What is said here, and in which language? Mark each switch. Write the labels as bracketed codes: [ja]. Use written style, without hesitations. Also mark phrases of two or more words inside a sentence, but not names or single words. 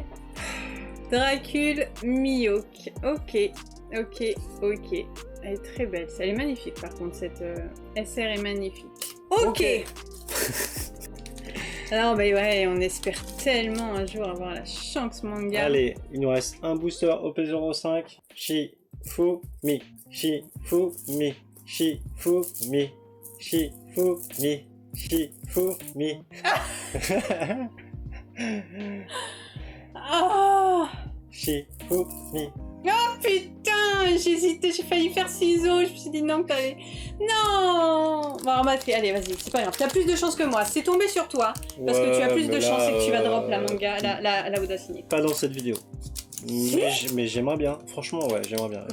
[fr] Dracul Miyok. Ok. Elle est très belle. Elle est magnifique par contre, cette SR est magnifique. Ok. Alors bah ouais, on espère tellement un jour avoir la Shanks Manga. Allez, il nous reste un booster OP05. Shifumi. Shifumi. Ah Shifumi. oh putain, j'hésitais, j'ai failli faire ciseaux, je me suis dit non que t'allais... Non. Bon, on va faire, allez vas-y, c'est pas grave, t'as plus de chance que moi, c'est tombé sur toi, parce que tu as plus de chance et que tu vas drop la manga, la Audacini. Pas dans cette vidéo. Mais j'aimerais bien, franchement ouais, j'aimerais bien.